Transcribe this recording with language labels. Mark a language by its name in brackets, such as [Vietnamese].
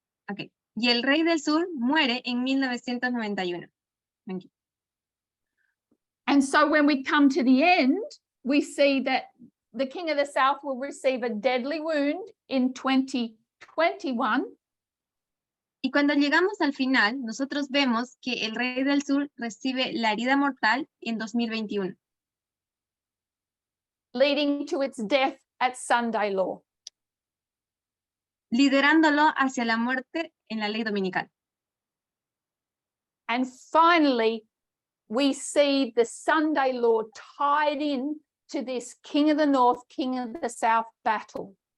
[Spanish] Ok. Y el Rey del Sur muere en 1991. [English] Thank you. And so when we come to the end, we see that the King of the South will receive a deadly wound in 2021. [Spanish] Y cuando llegamos al final, nosotros vemos que el Rey del Sur recibe la herida mortal en 2021. [English] Leading to its death at Sunday law. [Spanish] Liderándolo hacia la muerte en la ley dominical. [English] And finally, we see the Sunday law tied in to this King of the North, King of the South battle.